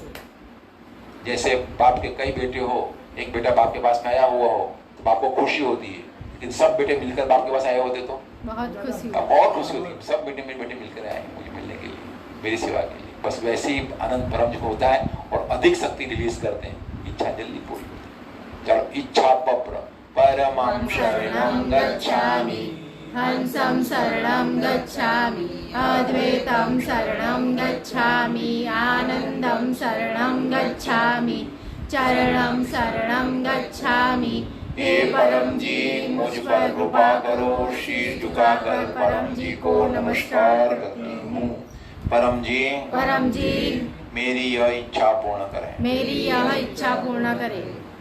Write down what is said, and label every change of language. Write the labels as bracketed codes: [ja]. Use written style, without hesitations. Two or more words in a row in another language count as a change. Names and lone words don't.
[hi] जैसे बाप के कई बेटे हो, एक बेटा बाप के पास में आया हुआ हो तो बाप को खुशी होती है, लेकिन सब बेटे मिलकर बाप के पास आए होते तो बहुत खुशी और खुशी होती है। सब बेटे मेरे बेटे मिलकर आए मुझे मिलने के लिए, मेरी सेवा के लिए। बस वैसे ही आनंद परम जी को होता है और अधिक शक्ति रिलीज करते हैं, इच्छा जल्दी पूरी होती है। चलो, इच्छा [sa] पप्र परमं शरणं गच्छामि, हंसं शरणं गच्छामि, अद्वैतं शरणं गच्छामि, आनंदं शरणं गच्छामि, चरणं शरणं गच्छामि। [hi] हे परम जी मुझ पर कृपा करो। शीश झुकाकर परम जी को नमस्कार करती हूँ। परम जी मेरी यह इच्छा पूर्ण करें, मेरी यह इच्छा पूर्ण करें।